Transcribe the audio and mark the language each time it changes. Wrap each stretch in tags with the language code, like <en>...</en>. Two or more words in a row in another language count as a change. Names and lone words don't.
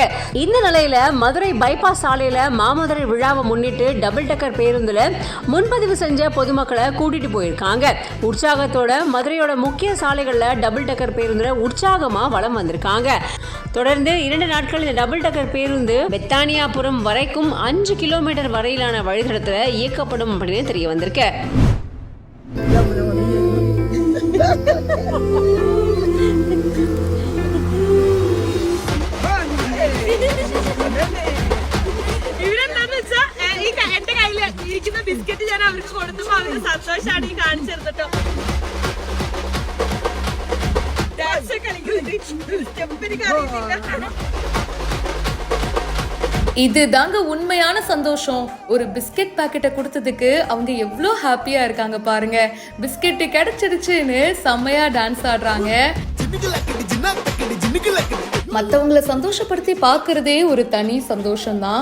<ta>இந்த நிலையில மதுரை பைபாஸ் சாலையில மாமதுரை விழாவை முன்னிட்டு</ta> <en>double decker</en> <ta>பேருந்துல முன்பதிவு செஞ்ச பொதுமக்களை கூட்டிட்டு போயிருக்காங்க. உற்சாகத்தோட மதுரையோட முக்கிய சாலைகள்ல</ta> <en>double decker</en> <ta>பேருந்துல உற்சாகமா வலம் வந்திருக்காங்க. தொடர்ந்து 2 நாட்கள் இந்த</ta> <en>double decker</en> <ta>பேருந்து பெத்தானியாபுரம் வரைக்கும் 5 கிலோமீட்டர் வரையிலான வழித்தடத்துல இயக்கப்படும் அப்படின்னு தெரிய வந்திருக்கு.</ta> <ml>എന്റെ കയ്യിൽ ഇരിക്കുന്ന ബിസ്ക്കറ്റ് ഞാൻ അവർക്ക് കൊടുത്തപ്പോ അവർക്ക് സന്തോഷമാണ് ഈ കാണിച്ചെടുത്തിട്ടോ. ഡാൻസ് കളിക്കുന്നുണ്ട് സ്റ്റെപ്പിന് അറിയില്ല.</ml> <ta>இது தாங்க உண்மையான சந்தோஷம். ஒரு பிஸ்கெட் பாக்கெட்டை கொடுத்ததுக்கு அவங்க எவ்வளோ ஹாப்பியா இருக்காங்க பாருங்க. பிஸ்கெட் கிடைச்சிடுச்சுன்னு செம்மையா டான்ஸ் ஆடுறாங்க. மற்றவங்களை சந்தோஷப்படுத்தி பார்க்கறதே ஒரு தனி சந்தோஷம் தான்.</ta>